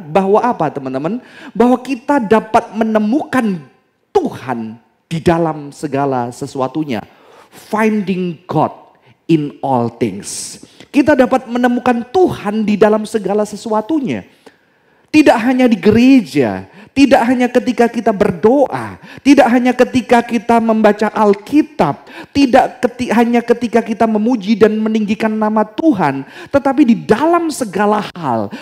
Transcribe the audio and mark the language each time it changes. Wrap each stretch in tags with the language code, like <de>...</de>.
<id>Bahwa apa teman-teman? Bahwa kita dapat menemukan Tuhan di dalam segala sesuatunya.</id> <en>Finding God in all things.</en> <id>Kita dapat menemukan Tuhan di dalam segala sesuatunya. Tidak hanya di gereja, tidak hanya ketika kita berdoa, tidak hanya ketika kita membaca Alkitab, tidak hanya ketika kita memuji dan meninggikan nama Tuhan, tetapi di dalam segala hal.</id>